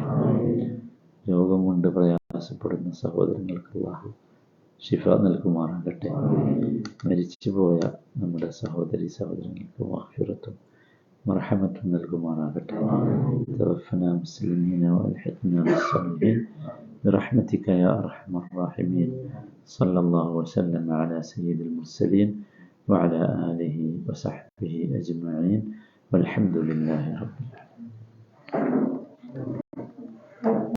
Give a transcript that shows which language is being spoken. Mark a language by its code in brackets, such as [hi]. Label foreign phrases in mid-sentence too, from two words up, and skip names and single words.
[ml] രോഗം കൊണ്ട് പ്രയാസപ്പെടുന്ന സഹോദരങ്ങൾക്ക് അല്ലാഹു ശിഫ നൽകുമാറാകട്ടെ. മരിച്ചുപോയ നമ്മുടെ സഹോദരങ്ങൾക്ക് മഗ്ഫിറത്തും മർഹമത്തും നൽകുമാറാകട്ടെ. [ar] توفنا مسلمين وألحقنا بالصالحين برحمتك يا أرحم الراحمين. صلى الله وسلم على سيد المرسلين وعلى آله وصحبه أجمعين والحمد لله رب العالمين.